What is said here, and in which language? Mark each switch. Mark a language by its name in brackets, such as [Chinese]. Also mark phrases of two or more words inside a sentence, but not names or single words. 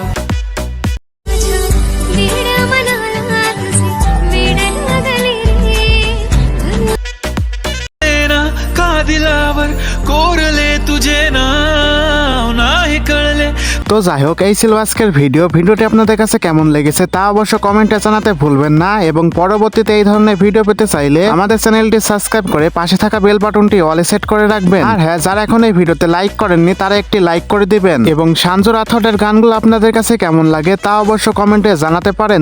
[Marathi] माझ्या वेड्या मनाला तुझे वेड लागले रे ना का दिलावर कोरले तुझे नाव नाही कळले. [Bangla] তো যাই হোক, এই ছিল আজকের ভিডিওটি আপনাদের কাছে কেমন লেগেছে তা অবশ্য কমেন্টে জানাতে ভুলবেন না। এবং পরবর্তীতে এই ধরনের ভিডিও পেতে চাইলে আমাদের চ্যানেলটি সাবস্ক্রাইব করে পাশে থাকা [English] bell button [Bangla] অলে সেট করে রাখবেন। আর হ্যাঁ, যারা এখন এই ভিডিওতে লাইক করেননি তারা একটি লাইক করে দিবেন। এবং সাঞ্জু রাথোডের গানগুলো আপনাদের কাছে কেমন লাগে তা অবশ্য কমেন্টে জানাতে পারেন।